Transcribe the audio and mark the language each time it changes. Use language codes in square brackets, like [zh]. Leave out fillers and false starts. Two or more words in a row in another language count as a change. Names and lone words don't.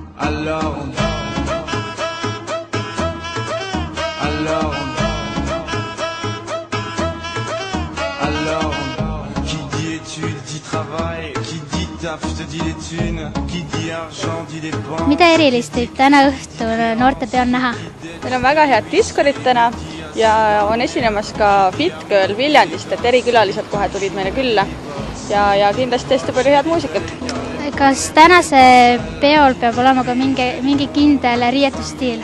[fr] Alors, qui dit études, dit travail, qui dit taf, te dit les thunes, qui dit argent, dit dépenses. [et] Mida erilist võib täna õhtul noortepeol näha? Meil on väga head diskorid täna ja on esinemas ka Fit Girl Viljandist, et erikülalised kohe tulid meile külla ja kindlasti hästi palju head muusikat. Kas tänase peol peab olema ka mingi kindel riietusstiil?